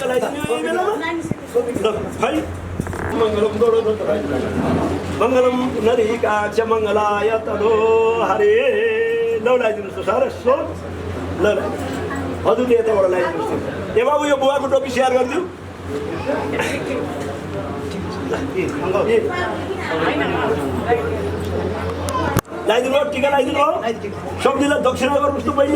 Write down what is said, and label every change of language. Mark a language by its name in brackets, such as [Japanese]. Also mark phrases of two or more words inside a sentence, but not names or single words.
[Nepali] लगाइदिनु यो बेलामा है [Sanskrit] मङ्गलम गौडध्वज मङ्गलम पुण्डरीकाक्ष मङ्गलाय तनो हरि [Nepali] ल लगाइदिनुहोस् त सर सो ल हजुरले यताबाट लगाइदिनुहोस् ए बाबु यो बुवाको टोपी सेयर गरिदिउँ लगाइदिनु टिका लगाइदिनु हो सबैलाई दक्षिणा गर्नुहोस् त पहिला